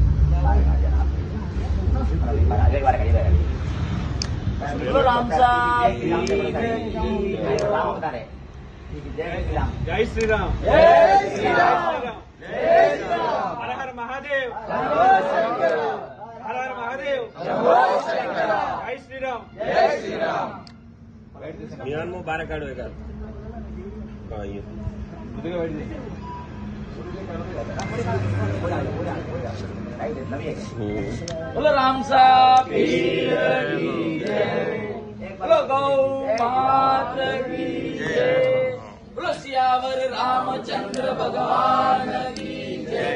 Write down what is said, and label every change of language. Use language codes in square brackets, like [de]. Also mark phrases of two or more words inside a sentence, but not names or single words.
[hi] जय श्रीराम, हर हर महादेव, हर हर महादेव, जय श्रीराम. బారకాడు बोलो राम साहब की जय, बोलो गौ मात की जय, बोलो सियावर रामचंद्र भगवान की जय.